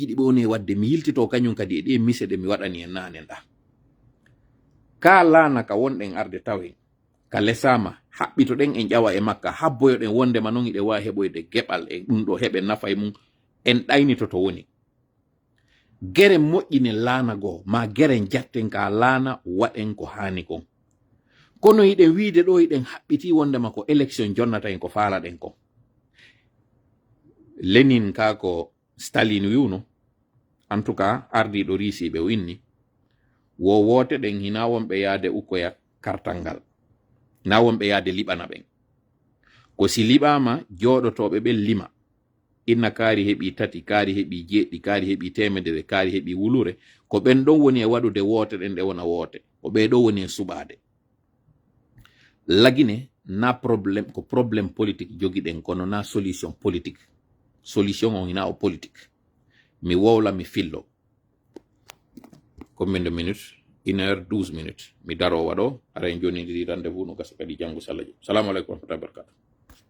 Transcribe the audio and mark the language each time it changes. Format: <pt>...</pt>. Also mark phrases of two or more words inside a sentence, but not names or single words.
<ff>ɗi ɓe woni wadde mi yiltito kañum kadi e ɗi mise ɗe mi waɗani en nanen ɗa ka laana ka wonɗen arde tawen ka lesama haɓɓitoɗen en ƴawa e makka habboyoɗen wondema non iɗe wawi heɓoyde geɓal e ɗum ɗo heɓe nafa e mum en ɗaynito to woni gere moƴƴine laana goo ma gere jatten ka laana waɗen ko hani kon kono yiɗen wiide ɗo yiɗen haɓɓiti wondema ko élection jonnata en ko faalaɗen kon Lénine ka ko Staline wiwno</ff> <fr>en tout cas</fr> <ff>ardiɗo risiɓe o inni wo wote ɗen hina wonɓe yaade ukkoya kartal ngal na wonɓe yaade liɓana ɓen ko si liɓama joɗotoɓe ɓen lima inna kaari heɓi tati kaari heɓi jeɗɗi kaari heɓi temedere kaari heɓi wulure ko ɓen ɗon woni e waɗude woote ɗen ɗe wona woote ko ɓe ɗo woni e suɓade lagine na probléme ko</ff> <fr>probléme politique</fr> <ff>jogiɗen kono na</ff> <fr>solution politique</fr> <ff>solution on hina o politique mi wowla mi fillo</ff> <fr>combien de minutes</fr> <ff>1h12 minutes mi darowa ɗo ara en jonidiri rendez-vous no gasa kadi janggo salaji</ff> <ar>السلام عليكم ورحمة الله وبركاته</ar>